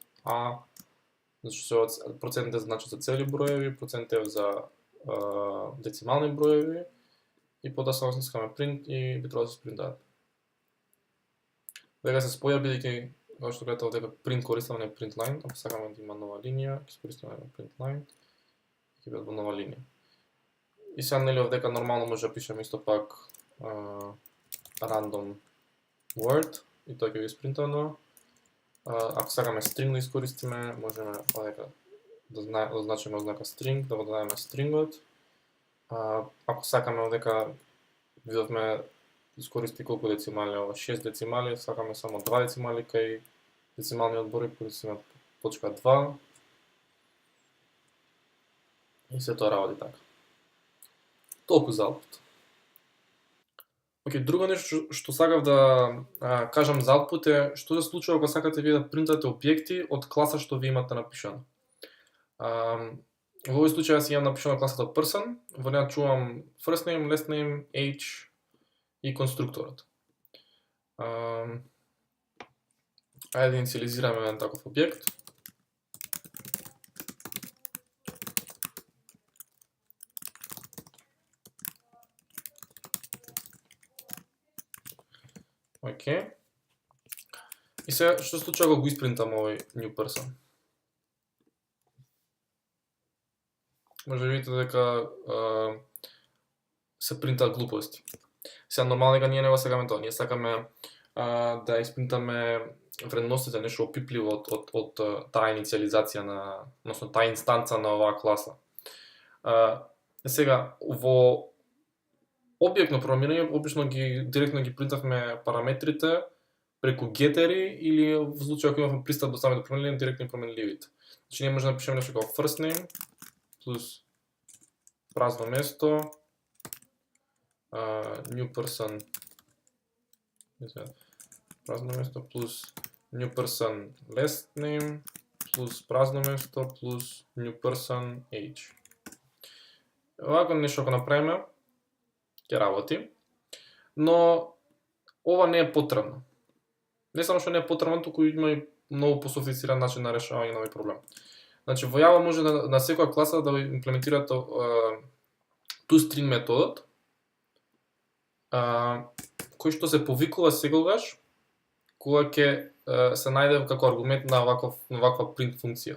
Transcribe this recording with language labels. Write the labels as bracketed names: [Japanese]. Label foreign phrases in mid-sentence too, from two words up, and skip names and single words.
[Macedonian] А, %d значи за цели броеви, %f за децимални броеви и потоа само стискаме print и би требало да се спринтаат. Вега се споја бидејќи како што гледате овдека print користиме на [English] print line, [Macedonian] ако сакаме да има нова линија, ќе искористиме [English] print line [Macedonian] и ќе биде во нова линија. И сега нели овдека нормално може да пишеме исто пак [English] random word [Macedonian] и тоа ќе го испринтано. Ако сакаме string да искористиме, можеме овдека да означиме ознака string, да го дадеме stringот. Ако сакаме овдека видовме искористи колку децимали, 6 децимали, сакаме само 2 децимали кај децималниот број, користиме точка 2. И се тоа работи така. Толку за output. Океј, друго нешто што сакав да кажам за output е што се случува кога сакате вие да принтате објекти од класа што ви имате напишано. Во овој случај јас имам напишано класата person, во неа чувам [English] first name, last name, age [Macedonian] и конструкторот. Ајде да инициализираме еден таков објект. Океј. И сега што се случува кога го испринтам овој [English] new person? [Macedonian] може да видите дека се принтаат глупости. Сега нормално дека ние не го сакаме тоа, ние сакаме да испринтаме вредностите, нешто опипливо од таа инициализација на, односно таа инстанца на оваа класа. Сега во објектно програмирање обично директно ги принтавме параметрите преку гетери или во случај ако имавме пристап до самите променливи, директно променливите. Значи ние можеме да напишеме нешто како [English] first name [Macedonian] плюс празно место [English] new person [Macedonian] празно место плюс [English] new person last name [Macedonian] плюс празно место плюс [English] new person age. [Macedonian] Овако нешто ако направиме ќе работи, но ова не е потребно. Не само што не е потребно, туку има и многу пософистициран начин на решавање на овој проблем. Значи во Java може на секоја класа да имплементирате toString методот, кој што се повикува секогаш кога ќе се најде како аргумент на ваква print функција.